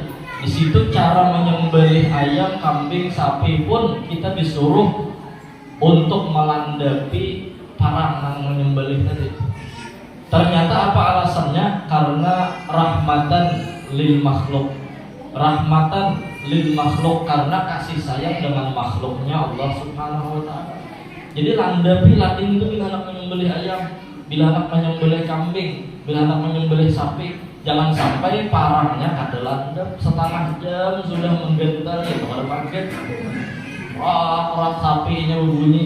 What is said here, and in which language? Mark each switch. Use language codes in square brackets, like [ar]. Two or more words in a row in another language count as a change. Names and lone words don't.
[id] Di situ cara menyembelih ayam, kambing, sapi pun kita disuruh untuk melandapi parang yang menyembelih tadi. Ternyata apa alasannya? Karena [ar] rahmatan lil makhluk. Rahmatan lil makhluk [id] karena kasih sayang dengan makhluknya Allah [ar] Subhanahu wa taala. [bjn] Jadi landapi latih itu bila anak menyembelih ayam, bila anak menyembelih kambing, bila anak menyembelih sapi, jangan sampai parangnya kada landap setengah jam sudah menggentar ya kepada paket. [id] Wah, orang sapinya berbunyi.